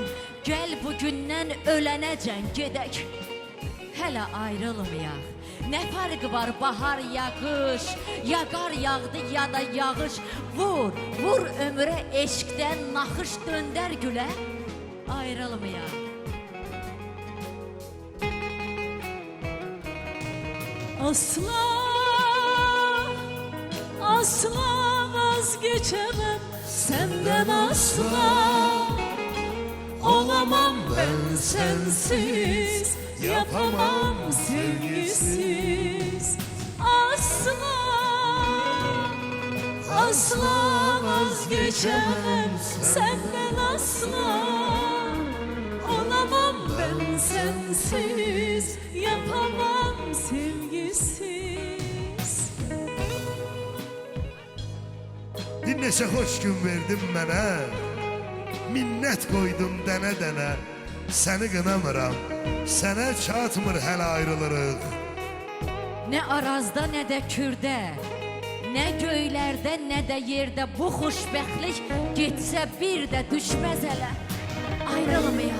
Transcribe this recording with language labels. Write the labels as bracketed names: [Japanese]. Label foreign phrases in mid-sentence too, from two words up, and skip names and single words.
[Azerbaijani] Gəl bugündən ölənəcən gedək. Hələ ayrılmayaq. Nə fərqi var bahar ya qış, ya qar yağdı ya da yağış. Vur ömrə eşqdən naxış, döndər gülə, ayrılmayaq. [Turkish] Asla vazgeçemem senden asla. Olamam ben sensiz, yapamam sevgisiz. Asla vazgeçemem senden asla. Olamam ben sensiz, yapamam sevgisiz. [Azerbaijani] Bir neçə xoş gün verdin mənə, minnət qoydum dənə-dənə. Səni qınamıram, sənə çatmır hələ ayrılırıq. Nə arazda, nə də kürdə, nə göylərdə, nə də yerdə bu xoşbəxtlik getsə bir də düşməz hələ, ayrılmayaq.